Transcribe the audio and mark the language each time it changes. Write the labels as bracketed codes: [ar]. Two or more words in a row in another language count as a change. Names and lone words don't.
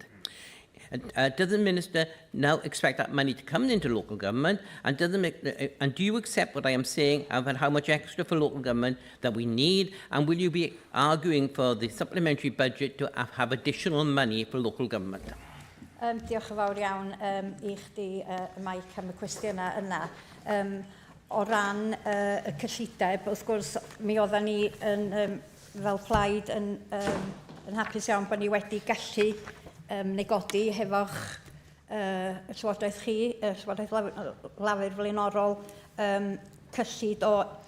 [en] Does the Minister now expect that money to come into local government? And do you accept what I am saying about how much extra for local government that we need? And will you be arguing for the supplementary budget to have additional money for local government? [cy] Diolch yn fawr iawn i chdi, Mike, am y cwestiynau yna. O ran y cyllideb, wrth gwrs, mi oedden ni fel plaid yn hapus iawn bod ni wedi gallu negodi hefo'ch Llywodraeth chi, Llywodraeth Lafur Flaenorol, cyllid o